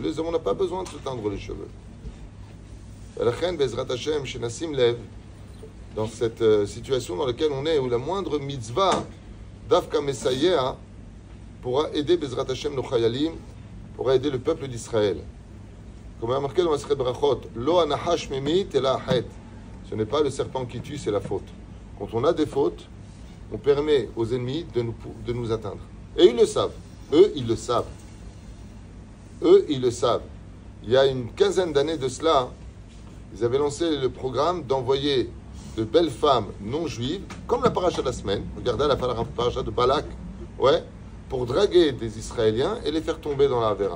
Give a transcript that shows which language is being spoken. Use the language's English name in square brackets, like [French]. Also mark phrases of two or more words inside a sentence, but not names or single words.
[French] Les hommes, on n'a pas besoin de se teindre les cheveux. La reine [Hebrew] בעזרת השם, [French] chez Nassim Lev, dans cette situation dans laquelle on est, où la moindre mitzvah d'Afka Messayeh pourra aider [Hebrew] בעזרת השם [French] nos chayalim, pourra aider le peuple d'Israël. Comme il y a marqué dans la Seret Brachot, [Hebrew] לא הנחש ממית אלא החטא. [French] Ce n'est pas le serpent qui tue, c'est la faute. Quand on a des fautes, on permet aux ennemis de nous atteindre. Et ils le savent. Eux, ils le savent. Eux, ils le savent. Il y a une quinzaine d'années de cela, ils avaient lancé le programme d'envoyer de belles femmes non juives, comme la paracha de la semaine, regardez la paracha de Balak, ouais, pour draguer des Israéliens et les faire tomber dans la Havera.